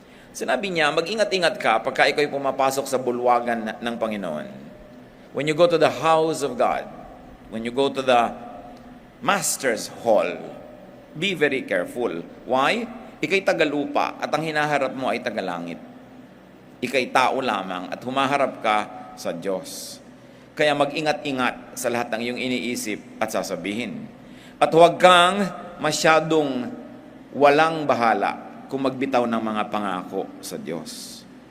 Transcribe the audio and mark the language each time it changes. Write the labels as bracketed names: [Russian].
[Filipino] Sinabi niya, mag-ingat-ingat ka pagka ikaw'y pumapasok sa bulwagan ng Panginoon. [English] When you go to the house of God, when you go to the Master's Hall, be very careful. Why? [Filipino] Ika'y tagalupa at ang hinaharap mo ay tagalangit. Ika'y tao lamang at humaharap ka sa Diyos. Kaya mag-ingat-ingat sa lahat ng iyong iniisip at sasabihin. At huwag kang masyadong walang bahala kung magbitaw ng mga pangako sa Diyos.